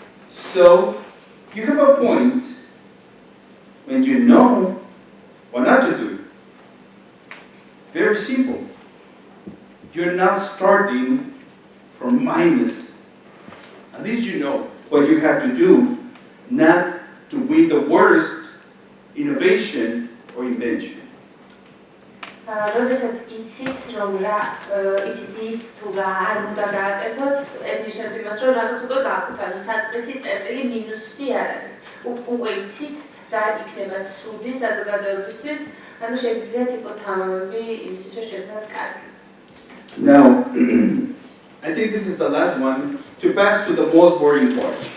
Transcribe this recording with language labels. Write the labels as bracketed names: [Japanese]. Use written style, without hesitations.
[English] So you have a point when you know what not to do. Very simple. You're not starting from minus. At least you know what you have to do, not to win the worst innovation or invention. [Georgian] როდესაც იცით, რომ რა იცით ის თუ რა არ უნდა გააკეთოთ, ეს ნიშნავს იმას, რომ რაღაც უკვე გაქვთ, ანუ საწყისი წერტილი მინუსი არ არის. უკვე იცით რა იქნება ცუდი საზოგადოებისთვის, ანუ შეგიძლიათ იყოს თამამები იმისთვის, რომ შეგნათ კარგი. [English] Now, I think this is the last one to pass to the most boring part.